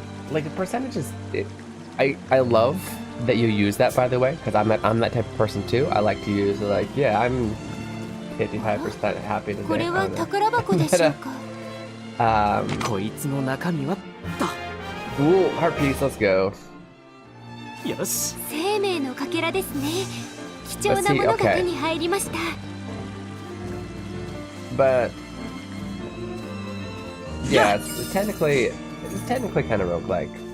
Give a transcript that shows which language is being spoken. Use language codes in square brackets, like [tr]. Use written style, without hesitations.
[en] Like the percentages. I love that you use that, by the way, because I'm that type of person too. I like to use like, yeah, I'm 55% happy today. [ja] これは宝箱でしょうかこいつの中身はと [en] Ooh, heart piece, let's go. [ja] よし生命のかけらですね貴重なものが手に入りました [en] But yeah, it's technically kind of roguelike.